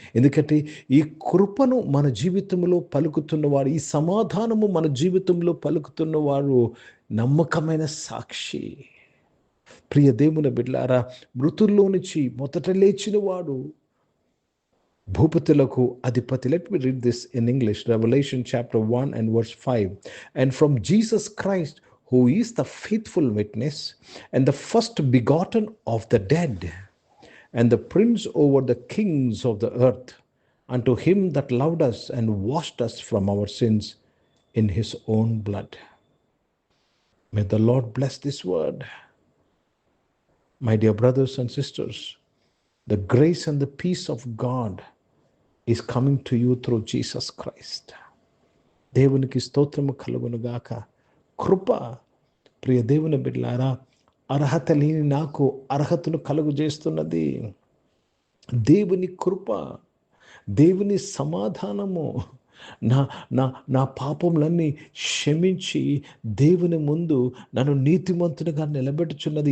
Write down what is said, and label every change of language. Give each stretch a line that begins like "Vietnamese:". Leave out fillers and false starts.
Telugu: ఎందుకంటే ఈ కృపను మన జీవితంలో పలుకుతున్నవాడు, ఈ సమాధానము మన జీవితంలో పలుకుతున్నవాడు నమ్మకమైన సాక్షి. ప్రియ దేవుని బిడ్డలారా, మృతుల్లో నుంచి మొదట లేచిన వాడు, భూపతులకు అధిపతి.
English: Let me read this in English. Revelation chapter 1 and verse 5. And from Jesus Christ, who is the faithful witness and the first begotten of the dead, and the prince over the kings of the earth, unto him that loved us and washed us from our sins in his own blood. May the Lord bless this word. My dear brothers and sisters, the grace and the peace of God is coming to you through Jesus Christ.
Telugu: దేవునికి స్తోత్రము కలుగునుగాక. కృప, ప్రియ దేవుని బిడ్డలారా, అర్హత లేని నాకు అర్హతను కలుగజేస్తున్నది. దేవుని కృప, దేవుని సమాధానము నా నా నా పాపములన్నీ క్షమించి దేవుని ముందు నన్ను నీతిమంతునిగా నిలబెట్టుచున్నది.